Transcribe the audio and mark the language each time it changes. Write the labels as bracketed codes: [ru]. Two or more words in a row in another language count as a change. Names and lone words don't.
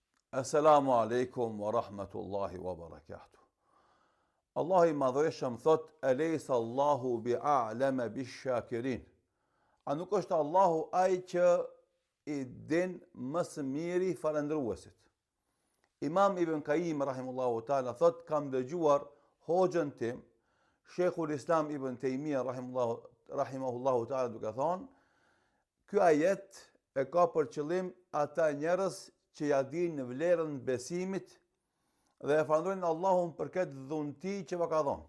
[ar] السلام عليكم ورحمة الله وبركاته. [sq] Allah I madhëreshëm thot, [ar] أليس الله بأعلم بالشاكرين. [sq] A nuk është Allahu ai që I din mësë miri falendruesit. Imam Ibn Qayyim [ar] رحمه الله تعالى [sq] thot, kam dëgjuar hoxhën tim, Sheikhul Islam Ibn Taymiyyah [ar] رحمه الله تعالى [sq] duke thonë, ky ajet e ka për qëllim ata njerëz që ja dinë vlerën besimit dhe e falënderojnë Allahun për këtë dhunti që va ka dhënë.